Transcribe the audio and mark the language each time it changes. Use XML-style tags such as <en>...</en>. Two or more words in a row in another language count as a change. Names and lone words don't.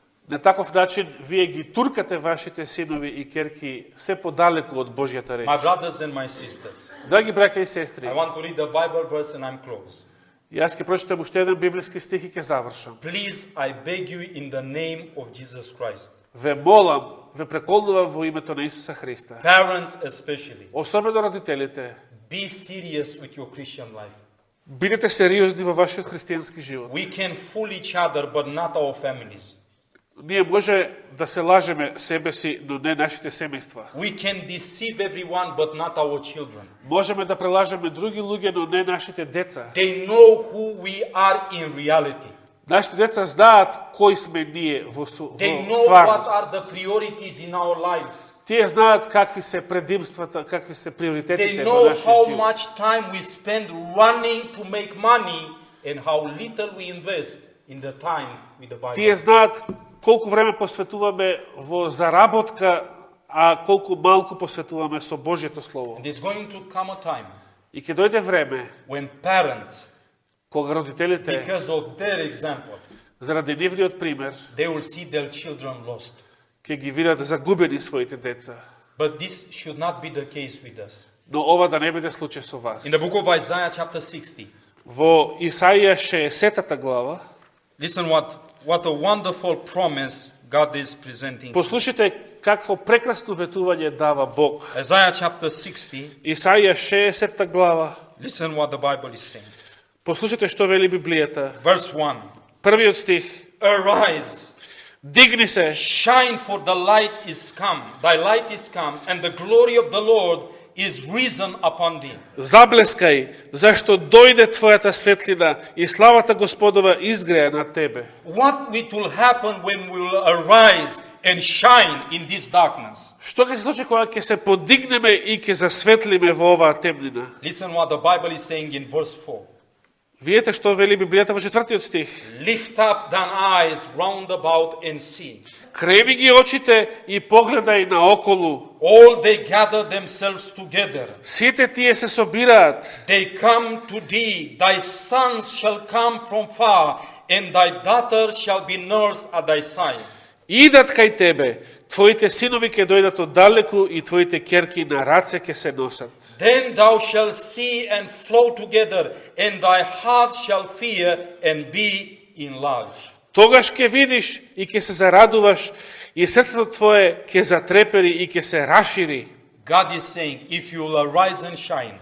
<mk>На таков начин вие ги туркате вашите синови и керки се подалеку од Божјата реч.</mk> <en>My brothers and my sisters,</en> <mk>Драги браќа и сестри,</mk> <en>I want to read the Bible verse and I'm close.</en> <mk>јас ќе прочитам уште еден библиски стих и ќе завршам.</mk> <en>Please, I beg you in the name of Jesus Christ.</en> <mk>Ве молам, ве преколнувам во името на Исуса Христа.</mk> <en>Parents especially,</en> <mk>Особено родителите,</mk> <en>be serious with your Christian life.</en> <mk>бидете сериозни во вашиот христијански живот.</mk> <en>We can fool each other, but not our families.</en> <mk>Ние може да се лажеме себе си, но не нашите семејства.</mk> <en>We can deceive everyone, but not our children.</en> <mk>Можеме да прелажеме други луѓе, но не нашите деца.</mk> <en>They know who we are in reality.</en> <mk>Нашите деца знаат кои сме ние во</mk> <en>They know what</en> <mk>стварност.</mk> <en>are the priorities in our lives.</en> <mk>Тие знаат какви се предимствата, какви се</mk> <en>They</en> <mk>приоритетите во</mk> <en>know</en> <mk>нашиот</mk> <en>how</en> <mk>живот.</mk> <en>much time we spend running to make money and how little we invest in the time with the Bible.</en> <mk>Тие знаат колку време посветуваме во заработка, а колку малку посветуваме со Божјето Слово.</mk> <en>And there's going to come a time</en> <mk>И ќе дојде време</mk> <en>when parents,</en> <mk>кога родителите,</mk> <en>because of their example,</en> <mk>заради нивниот пример,</mk> <en>they will see their children lost.</en> <mk>ќе ги видат загубени своите деца.</mk> <en>But this should not be the case with us.</en> <mk>Но ова да не биде случај со вас.</mk> <en>In the book of Isaiah chapter 60,</en> <mk>Во Исаија 60 глава,</mk> <en>listen what a wonderful promise God is presenting.</en> <mk>послушайте какво прекрасно ветување дава Бог.</mk> <en>Isaiah chapter 60,</en> <mk>Исаија 60 глава,</mk> <en>listen what the Bible is saying.</en> <mk>послушайте што вели Библијата.</mk> <en>Verse 1,</en> <mk>Првиот стих.</mk> <en>arise,</en> <mk>Дигни се,</mk> <en>shine, for the light is come, thy light is come, and the glory of the Lord is risen upon thee.</en> <mk>заблескај, зашто дојде твојата светлина и славата Господова изгреа на тебе.</mk> <en>What will happen when we will arise and shine in this darkness?</en> <mk>Што ќе се случи кога ќе се подигнеме и ќе засветлиме во оваа темнина?</mk> <en>Listen what the Bible is saying in verse 4.</en> <mk>Видете што вели Библијата во 4 стих.</mk> <en>Lift up thine eyes round about and see.</en> <mk>Крени ги очите и погледај наоколу.</mk> <en>All they gather themselves together.</en> <mk>Сите тие се собираат.</mk> <en>They come to thee. Thy sons shall come from far, and thy daughters shall be nursed at thy side.</en> <mk>Идат кај тебе. Твоите синови ќе дојдат оддалеку и твоите ќерки на раце ќе се носат.</mk> <en>Then thou shalt see and flow together, and thy heart shall fear and be enlarged.</en> <mk>Тогаш ќе видиш и ќе се зарадуваш и срцето твое ќе затрепери и ќе се рашири.</mk> <en>God is saying, if you will arise and shine,</en>